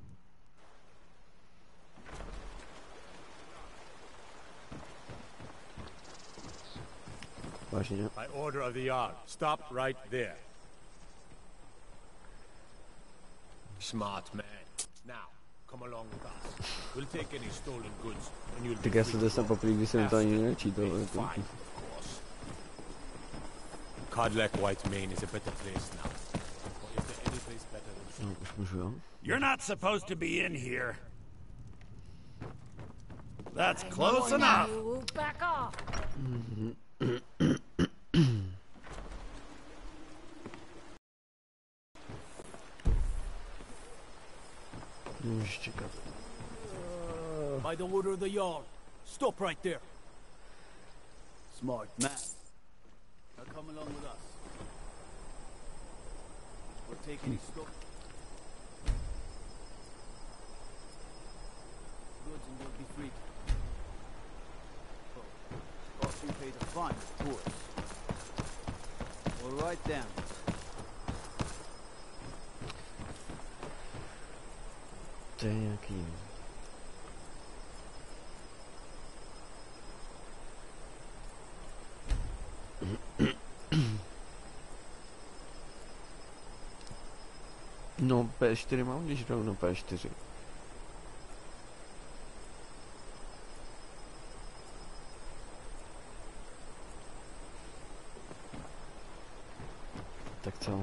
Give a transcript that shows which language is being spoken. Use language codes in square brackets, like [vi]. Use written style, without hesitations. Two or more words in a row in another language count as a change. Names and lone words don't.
[en] By order of the Jarl, stop right there. Smart man. Now, come along with us. We'll take any stolen goods, and you'll be [cs] Tak já se dostal poprvé, když jsem to ani nečítal. [en] Codlek White Mane is a better place now. Or is there any place better than [cs] No, už můžu, jo? [en] You're not supposed to be in here. That's close enough. Back off. [cs] Můžeš čekat. [en] By the order of the Jarl, stop right there. Smart man. Now come along with us. We're taking his stuff. Goods and you'll be free. Oh, cost you paid a fine, of course. All right then. [cs] To je nějaký... No, P4 mám, když rovno P4. Tak co?